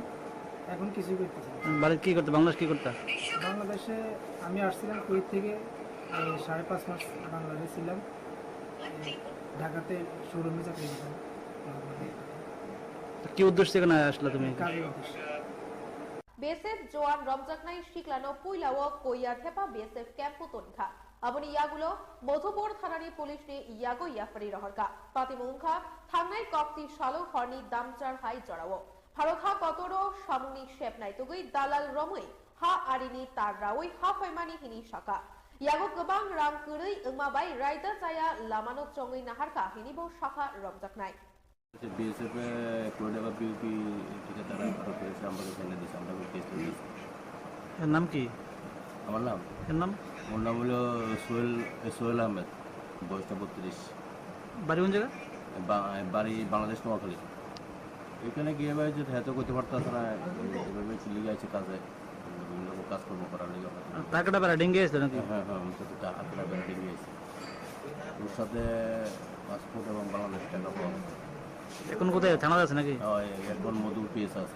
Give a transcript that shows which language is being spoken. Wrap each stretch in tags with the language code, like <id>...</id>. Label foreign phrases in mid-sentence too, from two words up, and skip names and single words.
<bn>এখন কিছুই করতেছি না। বাড়ি কি করতে বাংলাদেশ কি করতে বাংলাদেশে আমি আসছিলাম কুয়েত থেকে 5.5 মাস বাংলাদেশে ছিলাম ঢাকাতে শোরুমে চাকরি করতাম কি উদ্দেশ্য থেকে না আসলে তুমি কাজের উদ্দেশ্যে</bn> <trp>BSF Joan Ramjaknai Shiklano Puilawo Koya Thepa BSF Camp Tonkha Aboni Yagulo Modhupur Thanani Police ni Yago Yafari Roharka Patimungkha Thangnai Kokti Shalo Horni Damchar Hai Jorawo Bharotha Kotoro Shamuni Shep Naitugui Dalal Romui Ha Arini Tarraui Ha Faimani Hini Shaka Yago Gobang Rang Kurui Ungmabai Raida Jaya Lamano Chongui Naharka Hinibo Shaka Ramjaknai</trp> <bn>BSF কোডেবা বিউপি থেকে তারা আটক করেছে আমাকে ফেলে দিয়েছে আমরা কেস দিয়েছি এর নাম কি আমার নাম ওর নাম হলো সোহেল আহমেদ বয়সটা 32 বাড়ি কোন জায়গা বাড়ি বাংলাদেশ নোয়াখালী এখানে গিয়ে ভাই যদি হেতো করতে পারতাম না এভাবে চলে গেছে কাজে বিভিন্ন কাজকর্ম করার লেগে টাকাটা বেড়া ডেঙ্গে গেছিল নাকি হ্যাঁ আমি তো টাকাটা বেড়া ডেঙ্গে গেছি ওর সাথে পাসপোর্ট এবং বাংলাদেশ টাকা পাওয়া এখন কোথায় থানা আছে নাকি এখন মধুর পিএস আছে</bn>